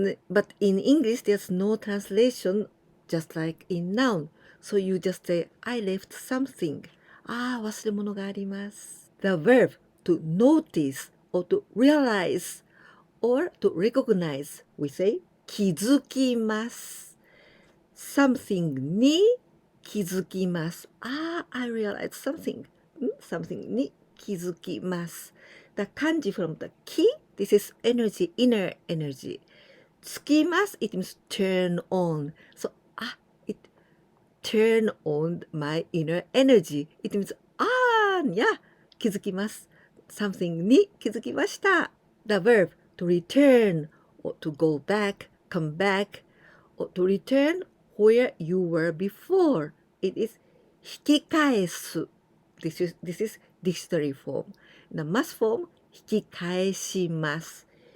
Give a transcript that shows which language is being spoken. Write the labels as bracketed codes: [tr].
[en] But in English there's no translation just like in noun. So you just say I left something. [ja] 忘れ物があります。 [en] The verb to notice or to realize or to recognize, we say 気づきます。 something [ja] に気づきます。 [en] I realized something. [ja] something に気づきます。 [en] The kanji from the 気 this is energy, inner energy. つきます it means turn on. So turn on my inner energy. It means, yeah, 気づきます。 [ja] something に気づきました。 [en] The verb to return or to go back, come back, or to return where you were before. It is 引き返す。This is dictionary form. The mass form 引き返します。